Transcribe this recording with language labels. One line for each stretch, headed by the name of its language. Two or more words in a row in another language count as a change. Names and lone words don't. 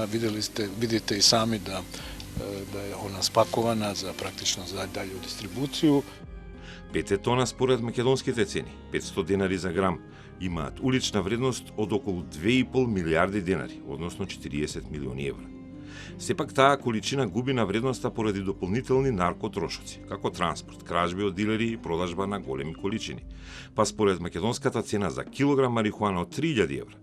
Serbian: Vidite i sami da je ona spakovana za praktično za dalju distribuciju.
Macedonian: 5 тона според македонските цени, 500 денари за грам, имаат улична вредност од околу 2,5 милиарди денари, односно 40 милиони евра. Сепак таа количина губи на вредноста поради дополнителни наркотрошоци, како транспорт, кражби од дилери и продажба на големи количини, па според македонската цена за килограм марихуана од 3000 евра.